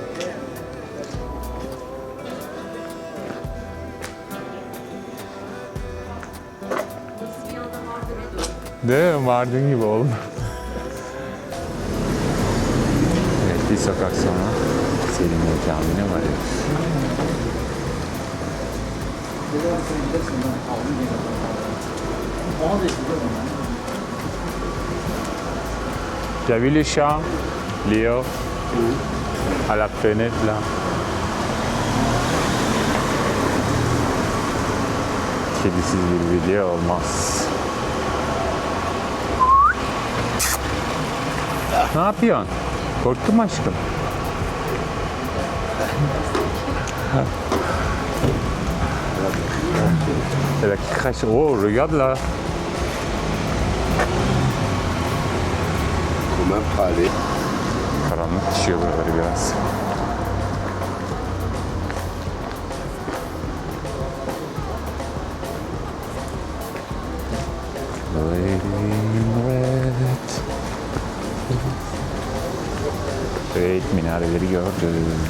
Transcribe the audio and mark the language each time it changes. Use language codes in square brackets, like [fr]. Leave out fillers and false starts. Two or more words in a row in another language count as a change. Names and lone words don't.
[tr] Değil mi? Mardin gibi oğlum. Evet, bir sokak sonra Selimiye Camii'ne varıyoruz. [fr] T'as vu les chats, Léo, à la fenêtre là? [tr] Kedisiz bir video olmaz. Ne yapıyorsun? Korktun mu aşkım? Evet, kaç... [fr] Oh, regarde là. Comme un palais. [tr] Karanlık düşüyor buraları biraz. Evet, minareleri gördüm.